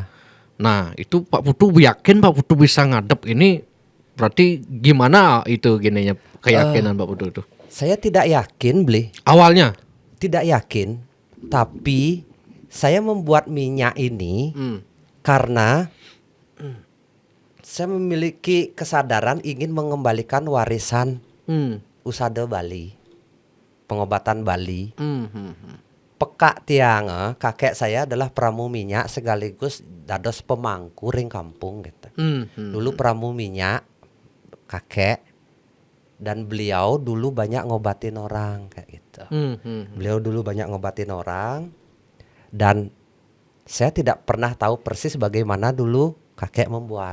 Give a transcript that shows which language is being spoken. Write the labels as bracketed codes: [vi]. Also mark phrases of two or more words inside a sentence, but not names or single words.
[id] Nah, itu Pak Putu yakin Pak Putu bisa ngadep ini berarti gimana itu gininya keyakinan Pak Putu itu? Saya tidak yakin beli, Awalnya. tidak yakin, tapi saya membuat minyak ini karena saya memiliki kesadaran ingin mengembalikan warisan usada Bali, pengobatan Bali. [ban] Peka tiang [id] kakek saya adalah pramu minyak sekaligus [ban] dados pemangku ring kampung [id] gitu. Dulu pramu minyak kakek dan beliau dulu banyak ngobatin orang kayak gitu. Beliau dulu banyak ngobatin orang dan saya tidak pernah tahu persis bagaimana dulu kakek membuat.